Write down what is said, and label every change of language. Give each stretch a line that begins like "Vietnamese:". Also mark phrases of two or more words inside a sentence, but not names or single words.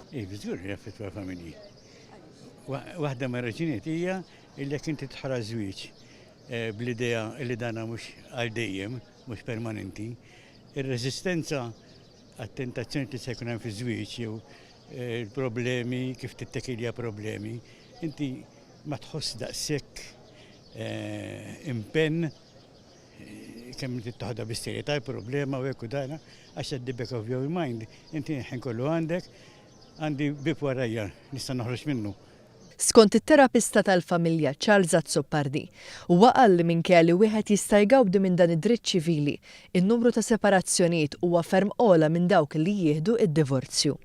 Maltese: Biżgur jaffettwa familji. Waħda ma' raġunijiet hija li jekk inti tħares żwieġ bl-idea li dana mhux għal dejjem, mhux permanenti, ir-reżistenza għat-tentazzjoni li se jkun hemm fi żwieġ jew il-problemi, kif tittekilja problemi, inti ma tħoss daqshekk impenn kemm inti taħodha bis-serjetà il-problema u hekk u dana għax
English: at the back of your mind
Maltese: inti ħin kollu għandi bib warajja nista' noħroġ minnu. Skont it-terapista tal-familja Charles Azzopardi, huwa qal li minkejja li wieħed jista' jgawdi minn dan id-dritt ċivili, in-numru ta' separazzjonijiet huwa ferm ogħla minn dawk li jieħdu id-divorzju.